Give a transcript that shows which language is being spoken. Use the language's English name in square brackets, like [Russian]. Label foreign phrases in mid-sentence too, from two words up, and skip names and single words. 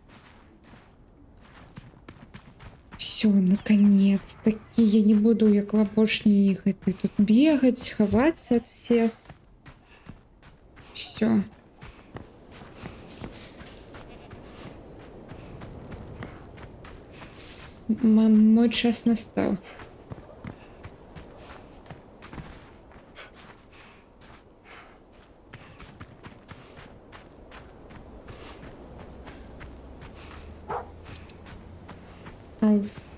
[Russian] Все, наконец-таки. [Belarusian] Я не буду, як в апошні гэты тут бегать, ховаться от всех. [Russian] Все. Мой час настал. Ауф.